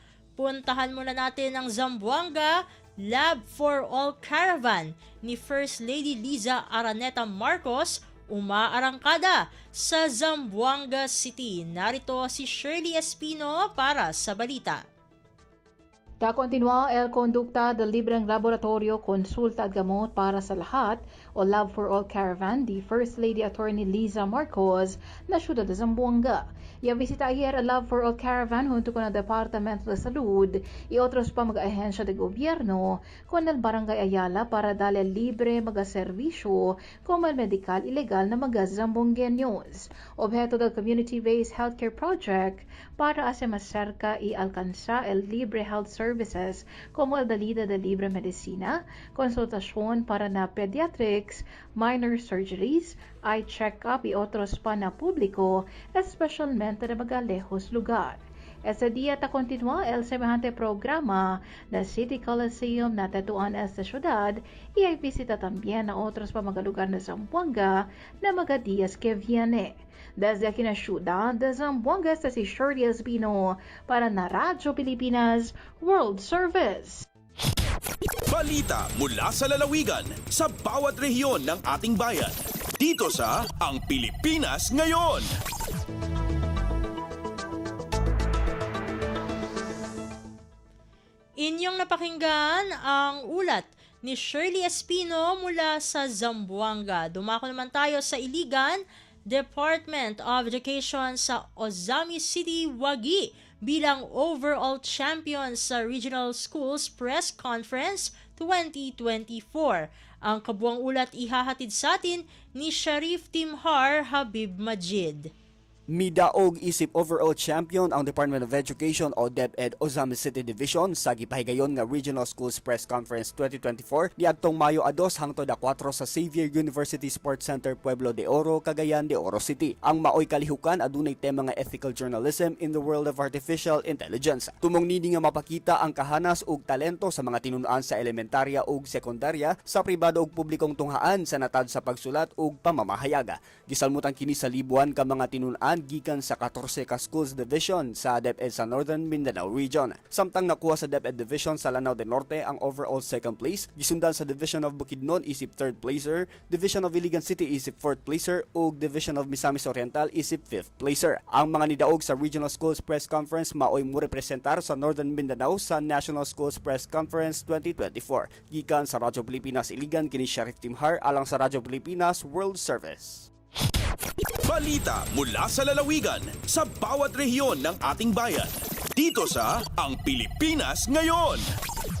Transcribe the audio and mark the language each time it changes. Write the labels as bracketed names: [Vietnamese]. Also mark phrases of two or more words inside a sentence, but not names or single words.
[Filipino] Puntahan muna natin ang Zamboanga Lab for All Caravan ni First Lady Liza Araneta Marcos umaarangkada sa Zamboanga City. Narito si Shirley Espino para sa balita. [Chavacano] Da continua el conducta del libreng laboratorio konsulta [Filipino] at gamot para sa lahat [Chavacano] o Love for All Caravan di First Lady Attorney Liza Marcos na siyudad de Zamboanga. Ya visita ayer el Love for All Caravan junto con el Departamento de Salud y otros pa mag-ahensya de gobierno con el Barangay Ayala para darle libre mag-servisyo como el medical ilegal na mag-Zambongueños. Objeto del Community-Based Healthcare Project para hacer más cerca y alcanzar el libre [English] health services [Chavacano] como el dalida de libre medicina, konsultasyon para na pediatrics, [English] minor surgeries, eye check-up [Chavacano] y otros pa na publiko, especialmente na magalejos lugar. Ese día ta continua el semejante programa del City Coliseum na tatuan esta ciudad y hay visita también a otros pamagalugar na Zamboanga na mga días que viene. Desde aquí na ciudad de Zamboanga, esta si Shirley Espino para na Radyo Pilipinas World Service. [Filipino] Balita mula sa lalawigan sa bawat rehiyon ng ating bayan. Dito sa Ang Pilipinas Ngayon. Inyong napakinggan ang ulat ni Shirley Espino mula sa Zamboanga. Dumako naman tayo sa Iligan, Department of Education sa Ozami City, Wagi bilang overall champion sa Regional Schools Press Conference 2024. Ang kabuang ulat ihahatid sa atin ni Sharif Timhar Habib Majid. [Cebuano] Midaog isip overall champion ang Department of Education o DepEd Ozami City Division sa gipahigayon nga Regional Schools Press Conference 2024 niadtong Mayo 2 hangtod 4 sa Xavier University Sports Center, Pueblo de Oro, Cagayan de Oro City. Ang maoy kalihukan adunay tema nga [English] ethical journalism in the world of artificial intelligence. [Cebuano] Tumong nini nga mapakita ang kahanas ug talento sa mga tinunan sa elementarya ug sekundarya sa pribado ug publikong tunghaan sa natad sa pagsulat ug pamamahayaga. Gisalmutan kini sa libuan ka mga tinunan gikan sa 14 ka [English] schools division [Cebuano] sa DepEd sa Northern Mindanao Region. Samtang nakuha sa DepEd Division sa Lanao del Norte ang [English] overall second place, [Cebuano] gisundan sa Division of Bukidnon isip [English] third placer, [Cebuano] Division of Iligan City isip [English] fourth placer [Cebuano] ug Division of Misamis Oriental isip [English] fifth placer. [Cebuano] Ang mga nidaog sa Regional Schools Press Conference maoy mo representar sa Northern Mindanao sa National Schools Press Conference 2024. Gikan sa Radyo Pilipinas Iligan kini Sharif Timhar alang sa Radyo Pilipinas World Service. [Filipino] Balita mula sa lalawigan sa bawat rehiyon ng ating bayan. Dito sa Ang Pilipinas Ngayon.